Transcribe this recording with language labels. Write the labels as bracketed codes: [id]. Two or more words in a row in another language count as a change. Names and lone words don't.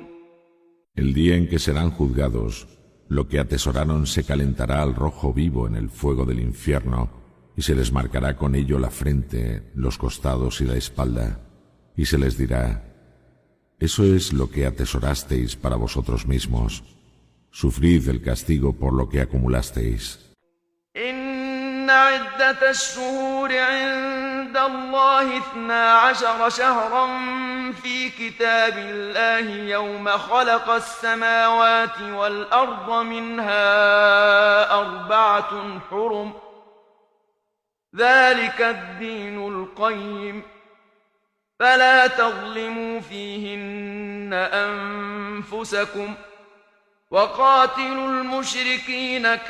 [es] El día en que serán juzgados, lo que atesoraron se calentará al rojo vivo en el fuego del infierno, y se les marcará con ello la frente, los costados y la espalda, y se les dirá: eso es lo que atesorasteis para vosotros mismos. Sufrid el castigo por lo que acumulasteis. [ar] إن عدة الشهور عند الله 12 شهرا في كتاب الله يوم خلق السماوات والأرض منها 4 حرم ذلك الدين القيم فلا تظلموا فيهن أنفسكم وقاتلوا المشركين